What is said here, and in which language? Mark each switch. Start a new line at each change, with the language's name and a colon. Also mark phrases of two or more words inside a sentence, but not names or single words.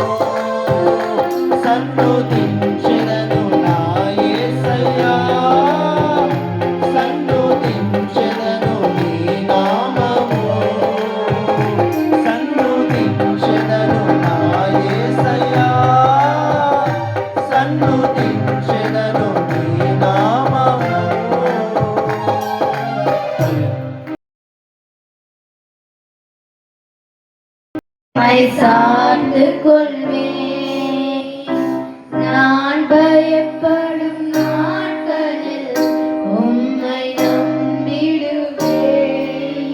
Telugu: సన్నుతించెదను నా యేసయ్యా, సన్నుతించెదను నీ నామము, సన్నుతించెదను నా యేసయ్యా, సన్నుతించెదను నీ నామము.
Tamil: மை சார்ந்து கொள்வேன். நான் பயப்படும் நாட்களில் உம்மை நம்பிடுவேன்.